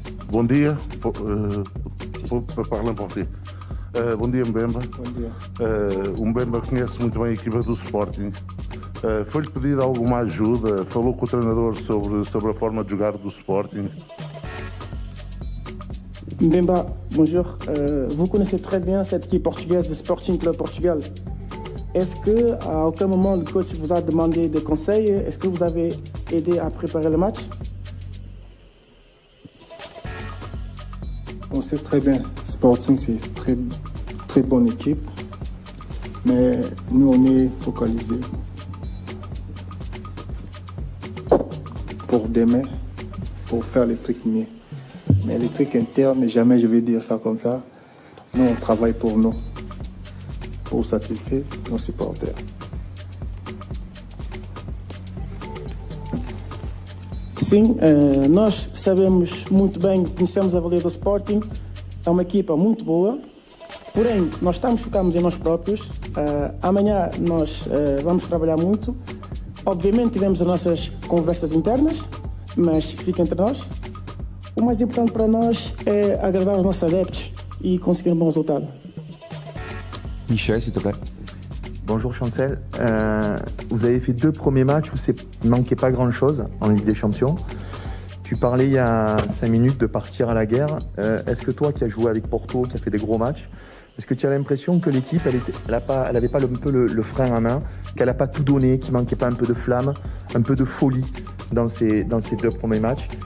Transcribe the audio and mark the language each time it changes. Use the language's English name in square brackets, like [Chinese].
[Portuguese] Bom dia, para falar em português. Bom dia, Mbemba. Bom dia. O Mbemba conhece muito bem a equipa do Sporting. Foi-lhe pedir alguma ajuda? Falou com o treinador sobre a forma de jogar do Sporting? [French] Mbemba, bonjour. Vous connaissez très bien cette équipe portugaise de Sporting Club Portugal. Est-ce qu'à aucun moment le coach vous a demandé des conseils? Est-ce que vous avez aidé à préparer le match? On sait très bien, Sporting c'est une très bonne équipe, mais nous on est focalisés pour demain, pour faire les trucs mieux. Mais les trucs internes, jamais je vais dire ça comme ça. Nous on travaille pour nous, pour satisfaire nos supporters. [Portuguese] Sim, nós sabemos muito bem, conhecemos a valia do Sporting, é uma equipa muito boa, porém nós focados em nós próprios. Amanhã nós vamos trabalhar muito. Obviamente tivemos as nossas conversas internas, mas fica entre nós. O mais importante para nós é agradar os nossos adeptos e conseguir um bom resultado. [French] Michel, s'il te plaît. Bonjour Chancel, vous avez fait 2 premiers matchs où il ne manquait pas grand chose en Ligue des Champions. Tu parlais il y a 5 minutes de partir à la guerre. Est-ce que toi qui as joué avec Porto, qui a fait des gros matchs, est-ce que tu as l'impression que l'équipe elle avait pas un peu le frein à main, qu'elle n'a pas tout donné, qu'il manquait pas un peu de flamme, un peu de folie dans ces 2 premiers matchs?